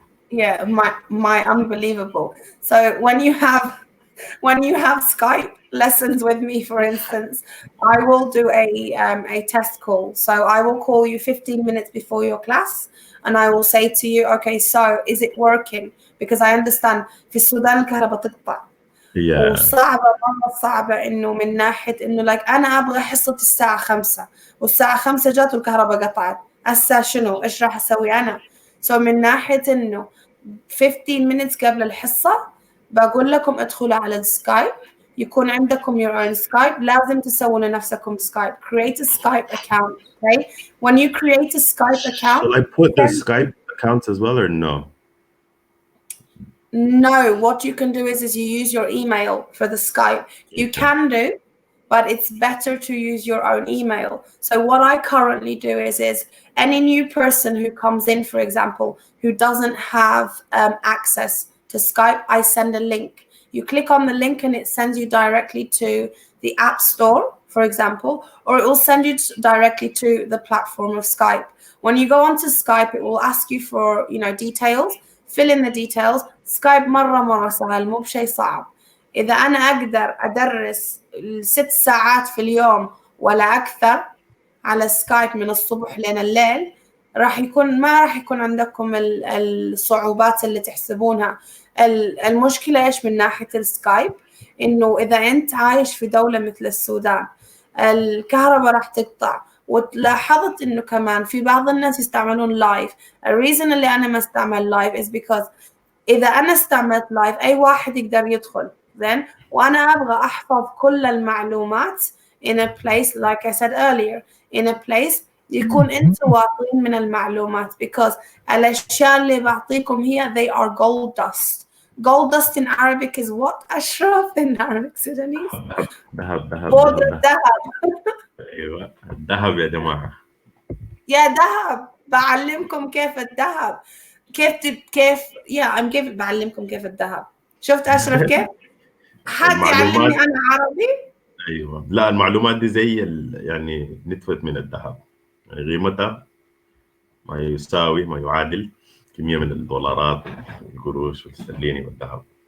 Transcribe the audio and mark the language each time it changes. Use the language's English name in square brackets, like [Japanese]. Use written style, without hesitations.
[English] yeah, my unbelievable. So when you have Skype lessons with me, for instance, I will do a test call. So I will call you 15 minutes before your class, and I will say to you, okay, so is it working? Because I understand [Arabic] في السودان الكهرباء تقطع، [English] Yeah. [Arabic] وصعبة مرة صعبة إنه من ناحية إنه أنا أبغى حصة الساعة 5 والساعة 5 جات والكهرباء قطعت، هسا شنو؟ إيش راح أسوي أنا؟ من ناحية إنه [English] 15 minutes [Arabic] قبل الحصة بقول لكم ادخلوا على السكايب، يكون عندكم [English] your own Skype، [Arabic] لازم تسوون لنفسكم Skype. [English] Create a Skype account, okay? When you create a Skype account, Shall I put the then Skype accounts as well or no? no, what you can do is you use your email for the Skype. You Okay. can do, but it's better to use your own email. So what I currently do is any new person who comes in, for example, who doesn't have access to Skype, I send a link. You click on the link and it sends you directly to the App Store, for example, or it will send you directly to the platform of Skype. When you go onto Skype, it will ask you for, details. Fill in the details. [Arabic] سكايب مرة سهل، مو بشيء صعب. إذا أنا أقدر أدرس 6 ساعات في اليوم ولا أكثر على سكايب من الصبح لين الليل، ما راح يكون عندكم الصعوبات اللي تحسبونها. المشكلة إيش من ناحية السكايب؟ إنه إذا أنت عايش في دولة مثل السودان الكهرباء راح تقطع، ولاحظت إنه كمان في بعض الناس يستعملون لايف. الريزن اللي أنا ما استعمل لايف [English] is because [Arabic] إذا أنا استعملت لايف أي واحد يقدر يدخل، زين، وأنا أبغى أحفظ كل المعلومات [English] in a place like I said earlier, in a place [Arabic] يكون أنتوا واثقين من المعلومات [English] because [Arabic] الأشياء اللي بعطيكم هي [English] they are gold dust. Gold dust in Arabic is what, Ashraf, in Arabic Sudanese? [Arabic] ذهب الذهب. ايوه الذهب يا جماعه. يا ذهب، بعلمكم كيف الذهب، كيف بعلمكم كيف الذهب. شفت أشرف كيف؟ حد يعلمني أنا عربي؟ ايوه، لا المعلومات دي زي يعني نتفة من الذهب، يعني قيمتها ما يعادل كمية من الدولارات والقروش والسترليني والذهب.